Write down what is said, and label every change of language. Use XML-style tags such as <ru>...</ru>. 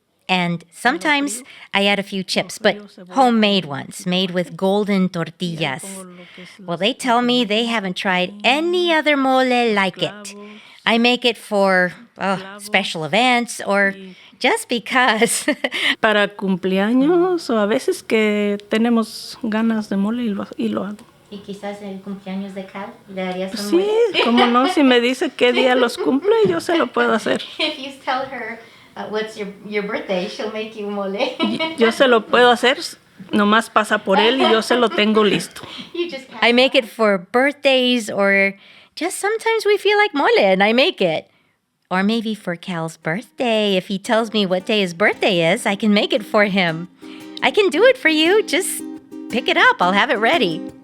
<en>And sometimes I add a few chips, but homemade ones, made with golden tortillas. Well, they tell me they haven't tried any other mole like it. I make it for special events or just because.</en> <es>Para cumpleaños o a veces que tenemos ganas de mole y lo hago. ¿Y quizás el cumpleaños de Cal le harías un Sí, mole? como no, si me dice qué día los cumple, yo se lo puedo hacer.</es> <en>If you tell her what's your birthday, she'll make you mole.</en> <es>Yo se lo puedo hacer, nomás pasa por él y yo se lo tengo listo.</es> <en>I make it for birthdays or just sometimes we feel like mole and I make it. Or maybe for Cal's birthday. If he tells me what day his birthday is, I can make it for him. I can do it for you. Just pick it up. I'll have it ready.</en>